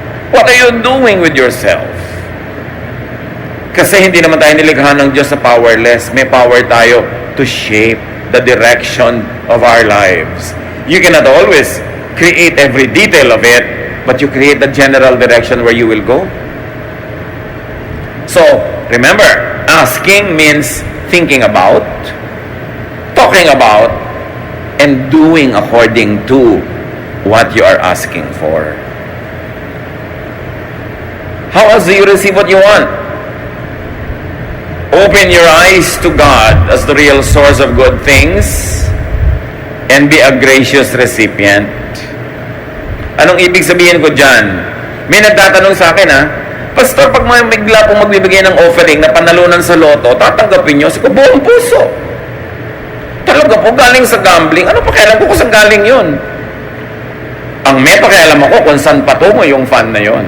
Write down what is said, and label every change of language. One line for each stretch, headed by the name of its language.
English: What are you doing with yourself?
Filipino: Kasi hindi naman tayo nilikha ng Diyos na powerless. May
English: power
Filipino: tayo
English: to shape the direction of our lives. You cannot always create every detail of it, but you create the general direction where you will go. So, remember, asking means thinking about, talking about, and doing according to what you are asking for. How else do you receive what you want? Open your eyes to God as the real source of good things and be a gracious recipient.
Filipino: Anong ibig sabihin ko dyan? May nagtatanong sa akin, Pastor, pag may bigla pong magbibigay ng offering na panalunan sa loto, tatanggapin nyo? Sabi ko, buong puso. Talaga po, galing sa gambling. Ano pakialam ko kung saan galing yun? Ang may pakialam ako kung saan patungo yung fund na yun.